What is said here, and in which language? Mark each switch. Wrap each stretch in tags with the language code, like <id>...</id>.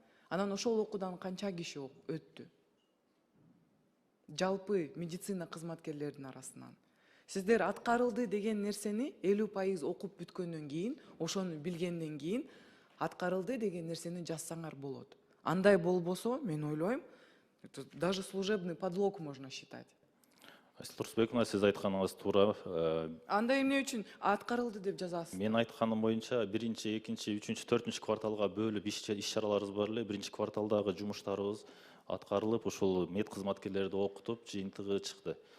<ky>Анан ошол окуудан канча киши өттү? Жалпы медицина кызматкерлердин арасынан. Сиздер аткарылды деген нерсени 50% окуп бүткөндөн кийин, ошону билгенден кийин аткарылды деген нерсени жазсаңар болот. Андай болбосо, мен ойлойм,</ky> <ru>даже служебный подлог можно считать.</ru> <ky>Турсбековна, сиз айтканыңыз туура. Анда эмне үчүн аткарылды деп жазасыз? Мен айтканым боюнча 1-2, 3, 4 кварталга бөлүп иш-чараларыбыз бар эле. 1-кварталдагы жумуштарыбыз аткарылып, ушул мед кызматкерлерди окутуп, жыйынтыгы чыкты.</ky>